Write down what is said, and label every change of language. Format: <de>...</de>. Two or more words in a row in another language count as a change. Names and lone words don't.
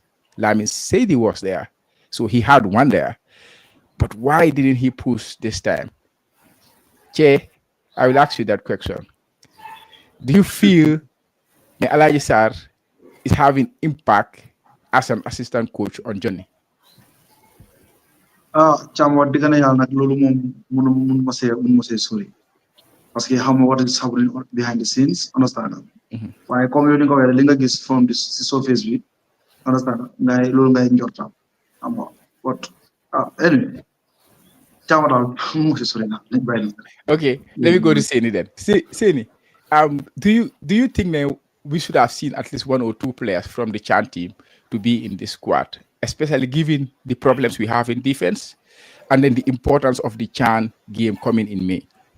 <en>Lamin Seydi was there, so he had one there. But why didn't he push this time? Che, I will ask you that question. Do you feel that Alhaji Sarr is having impact as an assistant coach on Jonny?</en> <wo>Cham wax dëgg na yàlla nag loolu moom mun ma see sori</wo> <fr>parce que</fr> <wo>xam</wo> <en>what is happening behind the scenes,</en> <wo>understand waaye comme yow ni nga ko waxee li nga gis</wo> <en>from the surface</en> <wo>bi, understand ngay loolu ngay njortam xam nga</wo> <en>but anyway</en> <wo>Cham daal mun ma see sori na nañ bàyyi</wo> <en>Okay, let me go to Seni then. Seni, do you think that we should have seen at least one or two players from the Chan team to be in the squad, especially given the problems we have in defense and then the importance of the Chan game coming in May?</en>